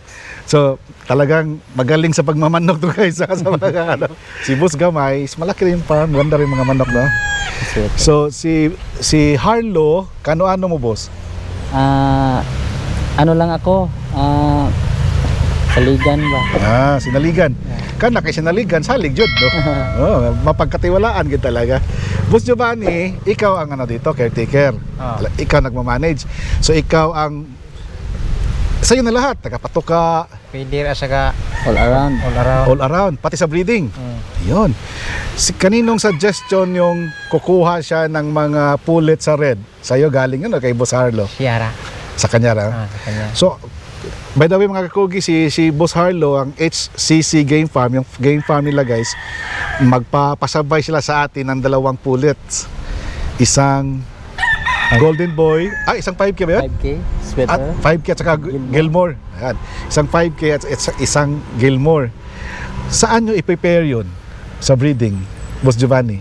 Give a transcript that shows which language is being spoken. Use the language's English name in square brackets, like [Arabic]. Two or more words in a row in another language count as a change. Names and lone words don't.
[Filipino] So, talagang magaling sa pagmamanok to guys. Sa mga, si Boss Gamay, malaki rin yung farm, ganda rin mga manok, no? So, si Harlo, kano-ano mo boss? Ano lang ako, saligan ba? Sinaligan. [Cebuano] Kana kay sinaligan, salig jud, no? [Filipino] Mapagkatiwalaan gid talaga. Boss Giovanni, ikaw ang dito, caretaker. Ikaw nagmamanage. So ikaw ang sa'yo na lahat, tagapatuka, Feeder asaka [English] All around. all around, [Filipino] pati sa breeding. Yun. Kaninong suggestion yung kukuha siya ng mga pullet sa red? Sa'yo galing yun o kay Boss Harlo? Sierra. Sa kanya ra? Sa kanya. So, [English] by the way [Filipino] mga kakugi, si Boss Harlo, ang HCC [English] Game Farm, [Filipino] yung game farm nila guys, magpapasabay sila sa atin ng 2 pullets. Isang Golden Boy, isang 5K ba yun? 5K, sweater. At 5K at saka Gilmore. Ayan. Isang 5K at isang Gilmore. Saan nyo i-prepare yun sa breeding, Boss Giovanni?